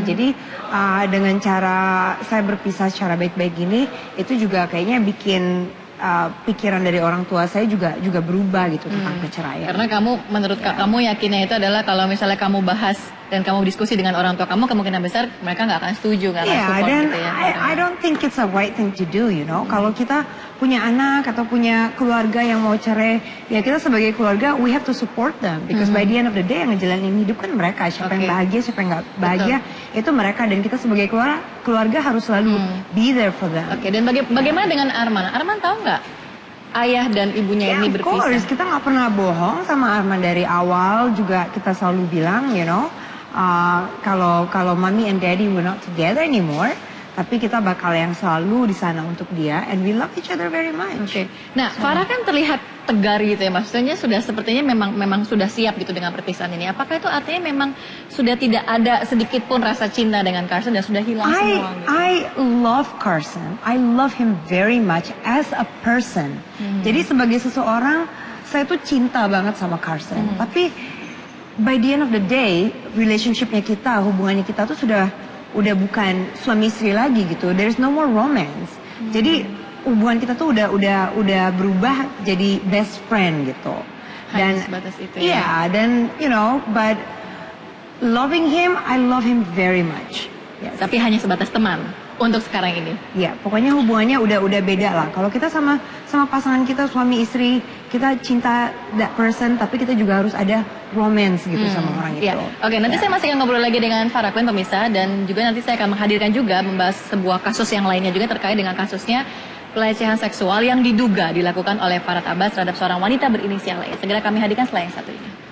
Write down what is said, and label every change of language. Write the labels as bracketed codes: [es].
[id] Jadi dengan cara saya berpisah secara baik-baik gini, itu juga kayaknya bikin pikiran dari orang tua saya juga berubah gitu tentang perceraian. Karena menurut kamu yakinnya itu adalah kalau misalnya kamu bahas dan kamu diskusi dengan orang tua kamu, kemungkinan besar mereka nggak akan setuju, nggak akan support dan gitu ya. [en] I don't think it's a right thing to do, you know. [id] Kalau kita punya anak atau punya keluarga yang mau cerai, ya kita sebagai keluarga [en] we have to support them because by the end of the day [id] yang ngejalanin hidup kan mereka. Siapa yang bahagia, siapa yang nggak bahagia, itu mereka, dan kita sebagai keluarga harus selalu [en] be there for them. [id] Dan bagaimana dengan Arman? Arman tahu nggak ayah dan ibunya ini berpisah? [en] Of course, [id] kita nggak pernah bohong sama Arman dari awal, juga kita selalu bilang, [en] you know, [id] kalau [en] mommy and daddy were not together anymore, [id] tapi kita bakal yang selalu di sana untuk dia, [en] and we love each other very much. [id] Nah, Farah kan terlihat tegar gitu ya, maksudnya sudah sepertinya memang sudah siap gitu dengan perpisahan ini. Apakah itu artinya memang sudah tidak ada sedikit pun rasa cinta dengan Carson dan sudah hilang semua? Gitu? [en] I love Carson. I love him very much as a person. [id] Jadi sebagai seseorang, saya tuh cinta banget sama Carson. Tapi [en] by the end of the day, [id] relationshipnya kita, hubungannya kita tuh udah bukan suami istri lagi gitu. [en] There's no more romance. [id] Jadi hubungan kita tuh udah berubah jadi best friend gitu. Dan sebatas itu ya. Iya, dan [en] you know, but loving him, I love him very much. Yes. [id] Tapi hanya sebatas teman untuk sekarang ini. Iya, pokoknya hubungannya udah beda lah. Kalau kita sama pasangan kita, suami istri, kita cinta [en] that person, [id] tapi kita juga harus ada romance gitu sama orang itu. Oke, nanti saya masih akan ngobrol lagi dengan Farah Quinn pemirsa, dan juga nanti saya akan menghadirkan juga membahas sebuah kasus yang lainnya juga terkait dengan kasusnya pelecehan seksual yang diduga dilakukan oleh Farhad Abbas terhadap seorang wanita berinisial E. Segera kami hadirkan setelah yang satu ini.